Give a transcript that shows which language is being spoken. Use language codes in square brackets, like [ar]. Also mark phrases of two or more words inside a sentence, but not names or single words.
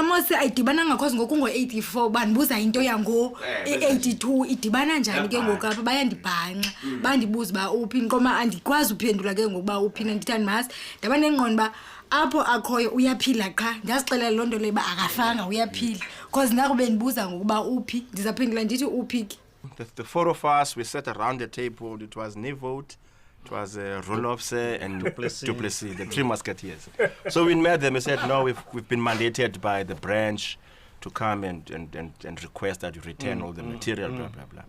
[xh] mose ayidibana ngakhozi ngoku ngo84 bandibuza into yango 82 idibana njani ke ngoku apha bayandibhanqa bandibuza ba uphi nqoma andikwazi uphendula ke ngokuba uphina ndithani mas ndaba nengqondo ba apho akhoyo uyaphila qha ndiyazixelela lonto leba akafanga uyaphila because naku bendibuza ngokuba uphi ndizaphendula ndithi uphi ke. [en] The four of us, we sat around the table. It was Nieuwoudt, it was Rolofse and Duplessis, the three musketeers. So we met them and said, no, we've been mandated by the branch to come and request that you return all the material, blah, blah, blah.